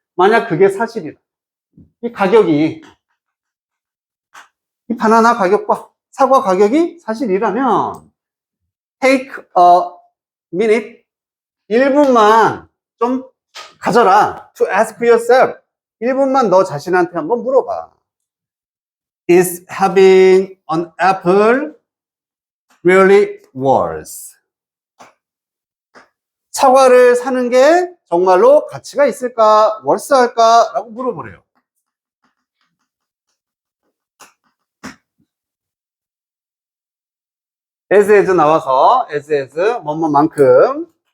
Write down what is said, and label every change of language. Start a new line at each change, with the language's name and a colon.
Korean: 만약 그게 사실이다. 이 가격이, 이 바나나 가격과 사과 가격이 사실이라면,
English: take a minute,
Korean: 1분만 좀 가져라.
English: To ask yourself.
Korean: 1분만 너 자신한테 한번 물어봐.
English: Is having an apple really worth?
Korean: 사과를 사는 게 정말로 가치가 있을까? worth 할까? 라고 물어보래요. as 나와서 as 뭐뭐만큼.